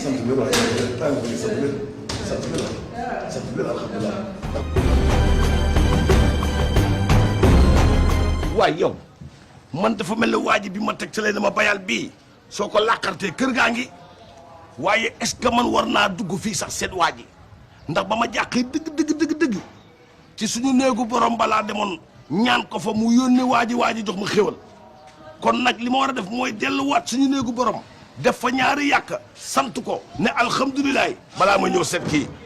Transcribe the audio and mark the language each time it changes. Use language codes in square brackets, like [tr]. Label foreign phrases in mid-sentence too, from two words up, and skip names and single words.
[wo] Sant bi waay. Sant bi, sant bi, sant bi, alhamdulilah. Waay yow, man dafa mel ne waa ji bi ma teg ca lay dama bayal bii, soo ko làqartee kër gaa ngi, waaye [fr] est-ce que [wo] man war naa dugg fii sax seet waa ji? Ndax ba ma jàqee dëgg, dëgg, dëgg, dëgg, ci suñu néegu borom balaa demoon ñaan ko fa mu yónnee waa ji, waa ji jox ma xéwal. Kon nag li ma war a def mooy delluwaat suñu néegu borom, def fa ñaari yàkk, sant ko, ne alhamdulilah, balaa ma ñëw seet kii.